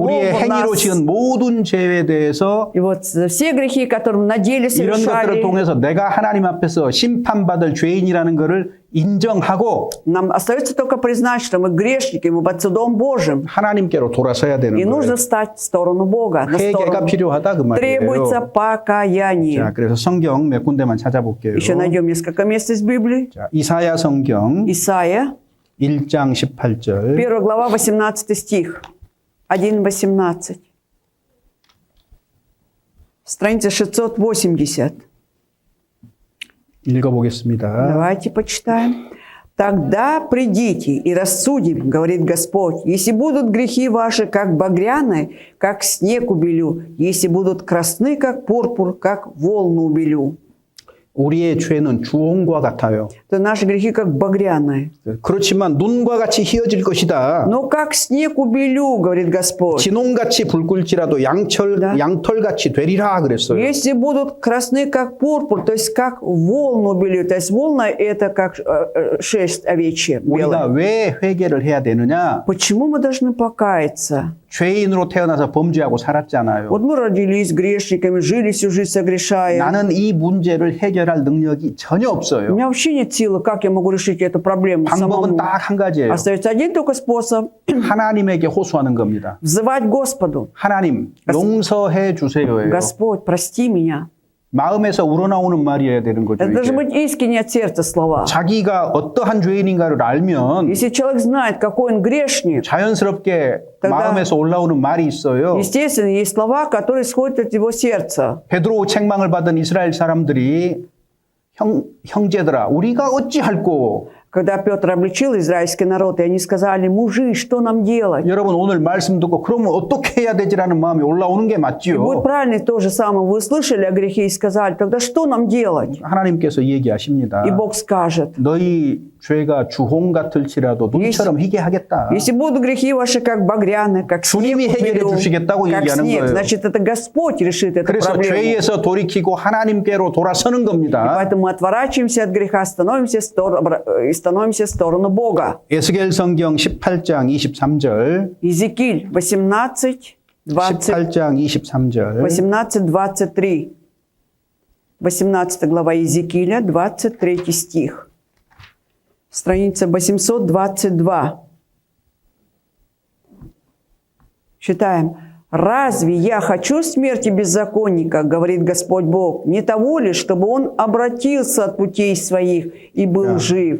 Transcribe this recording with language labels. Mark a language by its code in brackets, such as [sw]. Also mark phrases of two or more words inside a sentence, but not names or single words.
[ko] 우리의 [ru] в [ko] 행위로 [ru] нас, [ko] 지은 모든 죄에 대해서 [ru] и вот все грехи, которые мы на деле [ko] 이런 것들을 [ru] совершали, [ko] 통해서 내가 하나님 앞에서 심판받을 죄인이라는 것을 인정하고 [ru] нам остается только признать, что мы грешники, мы под судом Божьим. [ko] 하나님께로 돌아서야 되는 [ru] И нужно [ko] 거예요. [ru] встать в сторону Бога. На [ko] 회개가 [ru] сторону. [ko] 필요하다 그 [ru] Требуется [ko] 말이에요. [ru] покаяние. [ko] 자, 그래서 성경 몇 군데만 찾아볼게요. [ru] Еще найдем несколько мест из Библии. [ko] 자, 이사야 성경 [ru] Исайя, [ko] 1장 18절. [ru] 1 глава, 18 стих. 1:18. Страница 680. [ko] 읽어보겠습니다. [ru] Давайте почитаем. «Тогда придите и рассудим, говорит Господь, если будут грехи ваши, как багряные, как снег убелю, если будут красны, как пурпур, как волну убелю». [ko] 우리의 죄는 주홍과 같아요. [ru] То наши грехи, как багряные. [ko] 그렇지만 눈과 같이 희어질 것이다. [ru] Но как снег убелю, говорит Господь. [ko] 진홍같이 붉을지라도 양털같이 되리라 그랬어요. [ru] Если будут красны, как пурпур, то есть как волну убелю. То есть волна это как шерсть овечья [ko] 우리가 [ru] белая. [ko] 왜 회개를 해야 되느냐? [ru] Почему мы должны покаяться? [ko] 죄인으로 태어나서 범죄하고 살았잖아요. [ru] Вот мы родились грешниками, жили всю жизнь согрешая. [ko] 나는 이 문제를 해결할 능력이 전혀 [ru] У [ko] 없어요. [ru] меня вообще нет силы, как я могу решить эту проблему [ko] 방법은 [ru] самому. [ko] 딱 한 가지예요. [ru] Остается один только способ – [ko] 하나님에게 호소하는 겁니다. [ru] взывать Господу. [ko] 하나님, 용서해 주세요예요. [ru] Господь, прости меня. [ko] 마음에서 우러나오는 말이어야 되는 거죠. [ru] Это должны [ko] 이게. [ru] быть искренне от сердца слова. [ko] 자기가 어떠한 죄인인가를 알면 [ru] Если человек знает, какой он грешник, [ko] 자연스럽게 [ru] тогда- [ko] 마음에서 올라오는 말이 있어요. [ru] естественно, есть слова, которые исходят от его сердца. [ko] 베드로 책망을 받은 이스라엘 사람들이 형제들아 우리가 어찌할꼬. [ru] Когда Петр обличил израильский народ, и они сказали: мужи, что нам делать? [ko] 여러분 오늘 말씀 듣고 그러면 어떻게 해야 되지라는 마음이 올라오는 게 [ru] И будет [ko] 맞지요. [ru] правильно то же самое. Вы услышали о грехе и сказали: тогда что нам делать? [ko] 하나님께서 얘기하십니다. [ru] И Бог скажет: [ko] 너희 죄가 주홍 같을지라도 눈처럼 희게 하겠다. [ru] если будут грехи ваши как багряны, как снег [ko] 주님이 해결해 [ru] уберу, [ko] 주시겠다고 [ru] как [ko] 얘기하는 [ru] снег, [ko] 거예요. [ru] значит, это Господь решит эту [ko] 그래서 [ru] проблему. [ko] 죄에서 돌이키고 하나님께로 돌아서는 겁니다. [ru] Поэтому мы отворачиваемся от греха, становимся в сторону Бога. [ko] 에스겔 성경 18장 23절. [ru] Иезекииль 18, 20, [ko] 18장 23절. [ru] 18-23. 18 глава Иезекииля, 23 стих. Страница 822. Читаем. «Разве я хочу смерти беззаконника, говорит Господь Бог, не того ли, чтобы он обратился от путей своих и был жив?»